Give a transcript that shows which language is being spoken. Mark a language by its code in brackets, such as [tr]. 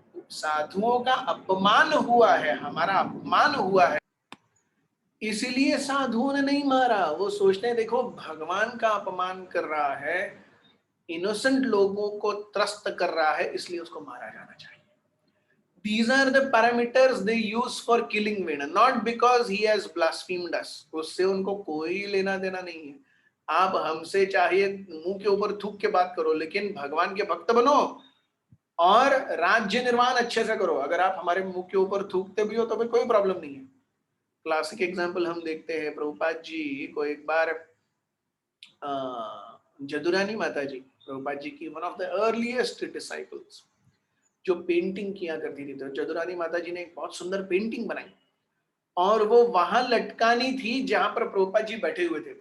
[hi] साधुओं का अपमान हुआ है, हमारा अपमान हुआ है, इसलिए साधुओं ने नहीं मारा। वो सोचते हैं देखो भगवान का अपमान कर रहा है, इनोसेंट लोगों को त्रस्त कर रहा है, इसलिए उसको मारा जाना चाहिए। [en] These are the parameters they use for killing Vena, not because he has blasphemed us. [hi] उससे उनको कोई लेना देना नहीं है। आप हमसे चाहिए मुंह के ऊपर थूक के बात करो, लेकिन भगवान के भक्त बनो और राज्य निर्माण अच्छे से करो। अगर आप हमारे मुंह के ऊपर थूकते भी हो तो भी कोई प्रॉब्लम नहीं है। क्लासिक एग्जाम्पल हम देखते हैं, प्रभुपाद जी को एक बार जदुरानी माता जी, प्रभुपाद जी की [en] one of the earliest disciples, [hi] जो पेंटिंग किया करती थी, तो जदुरानी माता जी ने एक बहुत सुंदर पेंटिंग बनाई और वो वहां लटकानी थी जहां पर प्रभुपाद जी बैठे हुए थे।